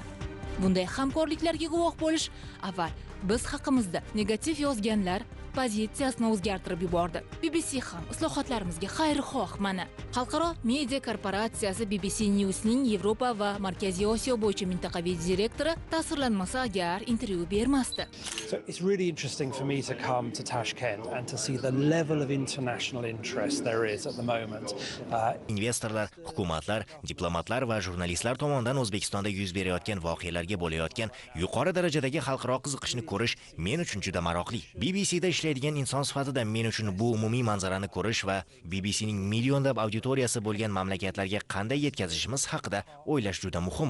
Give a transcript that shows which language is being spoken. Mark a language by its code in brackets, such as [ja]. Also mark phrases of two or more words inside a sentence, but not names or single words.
[uz] Bunday hamkorliklarga guvoh bo'lish avval biz haqimizda negativ yozganlar pozitsiyasini o'zgartirib yubordi. BBC ham islohotlarimizga xayrixoh mana. Xalqaro media korporatsiyasi BBC News'ning Yevropa va Markaziy Osiyo bo'yicha mintaqaviy direktori ta'sirlanmasa agar intervyu bermasdi. [en] So it's really interesting for me to come to Tashkent and to see the level of international interest there is at the moment. [uz] Investorlar, hukumatlar, diplomatlar va jurnalistlar tomonidan O'zbekistonda yuz berayotgan voqealarga bo'layotgan yuqori darajadagi xalqaro qiziqishni ko'rish men uchun juda maroqli. BBCda ishlaydigan inson sifatida men uchun bu umumiy manzarani ko'rish va BBCning millionlab auditoriyasi bo'lgan mamlakatlarga qanday yetkazishimiz haqida o'ylash juda muhim.